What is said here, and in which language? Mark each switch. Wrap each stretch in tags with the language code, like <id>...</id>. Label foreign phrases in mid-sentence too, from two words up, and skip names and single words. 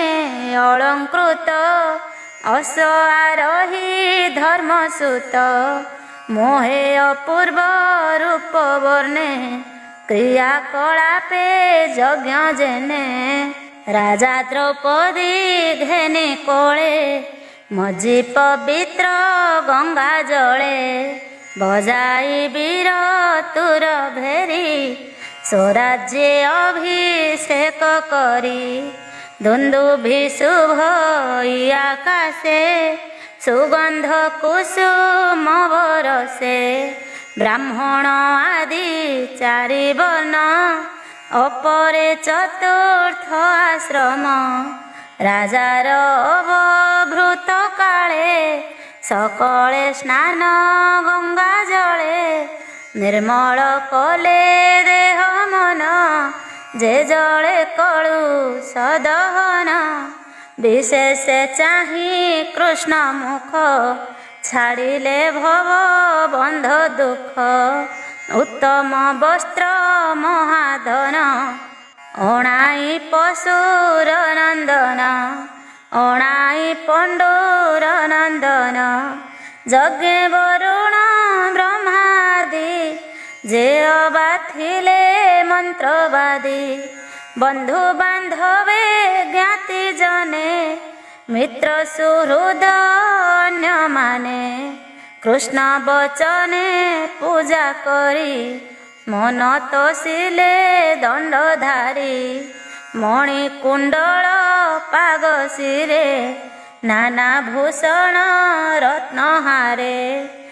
<or>ଅଳଂକୃତ ଅସ ଆରୋହୀ ଧର୍ମସୁତ ମୋହେ ଅପୂର୍ବ ରୂପ ବର୍ଣ୍ଣେ କ୍ରିୟାକଳାପେ ଯଜ୍ଞ ଜେନେ ରାଜା ଦ୍ରୌପଦୀ ଘେନେ କୋଳେ ମଝି ପବିତ୍ର ଗଙ୍ଗା ଜଳେ ବଜାଇ ବୀର ତୁର ଭେରୀ ସ୍ୱରାଜ୍ୟେ ଅଭିଷେକ କରି ଦୁନ୍ଦୁଭି ଶୁଭ ଆକାଶେ ସୁଗନ୍ଧ କୁସୁମ ବରଷେ ବ୍ରାହ୍ମଣ ଆଦି ଚାରି ବର୍ଣ୍ଣ ଅପରେ ଚତୁର୍ଥ ଆଶ୍ରମ ରାଜାର ଅବଭୃତ କାଳେ ସକଳେ ସ୍ନାନ ଗଙ୍ଗା ଜଳେ ନିର୍ମଳ କଲେ ଦେହ ମନ ଜେ ଜଳେ କଳୁ ସଦହନ ବିଶେଷ ଚାହି କୃଷ୍ଣ ମୁଖ ଛାଡ଼ିଲେ ଭବ ବନ୍ଧ ଦୁଖ ଉତ୍ତମ ବସ୍ତ୍ର ମହାଧନ ଅଣାଇ ପଶୁର ନନ୍ଦନ ଅଣାଇ ପଣ୍ଡୁର ନନ୍ଦନ ଯଜ୍ଞ ବରୁଣ ବ୍ରହ୍ମାଦି ଜେ ଅବା ଥିଲେ ମନ୍ତ୍ରବାଦୀ ବନ୍ଧୁ ବାନ୍ଧବେ ଜ୍ଞାତି ଜନେ ମିତ୍ର ସୁହୃଦ ଅନ୍ୟ ମାନେ କୃଷ୍ଣ ବଚନେ ପୂଜା କରି ମନ ତୋଷିଲେ ଦଣ୍ଡଧାରୀ ମଣି କୁଣ୍ଡଳ ପାଗ ସିରେ ନାନା ଭୂଷଣ ରତ୍ନହାରେ</or>